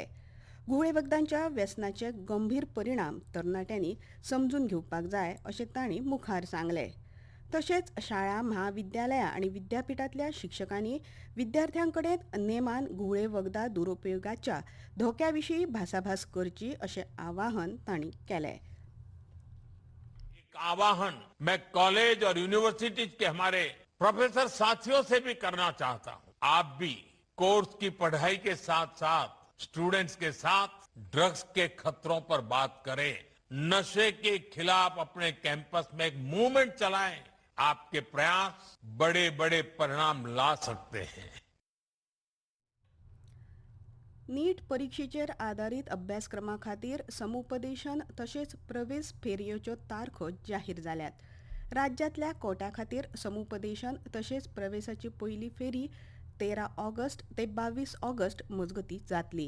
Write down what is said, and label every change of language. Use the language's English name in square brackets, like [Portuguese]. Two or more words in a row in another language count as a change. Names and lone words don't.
[Konkani] घुवळे वखदांच्या व्यसनाचे गंभीर परिणाम तरणाट्यांनी समजून घेवपाक जाय अशें तांणी मुखार सांगलें. तशेंच शाळा, महाविद्यालयां आनी विद्यापीठांतल्या शिक्षकांनी विद्यार्थ्यां कडेन नेमान घुवळे वखदा दुरुपयोगाच्या धोक्या विशीं भासाभास करची अशें आवाहन तांणी केलें. [Hindi] एक आवाहन मैं कॉलेज और यूनिवर्सिटीज के हमारे प्रोफेसर साथियों से भी करना चाहता हूं. आप भी कोर्स की पढ़ाई के साथ साथ स्टूडेंट्स के साथ ड्रग्स के खतरों पर बात करें. नशे के खिलाफ अपने कैंपस में एक मूवमेंट चलाएं. आपके प्रयास बड़े बड़े परिणाम ला सकते हैं. [Konkani] नीट परीक्षेचेर आदारीत अभ्यासक्रमा खातीर समुपदेशन तशेंच प्रवेश फेरयोच्यो तारखो जाहीर जाल्यात. राज्यांतल्या कोट्या खातीर समुपदेशन तशेंच प्रवेशाची पयली फेरी 13 ऑगस्ट ते 22 ऑगस्ट मजगतीं जातली.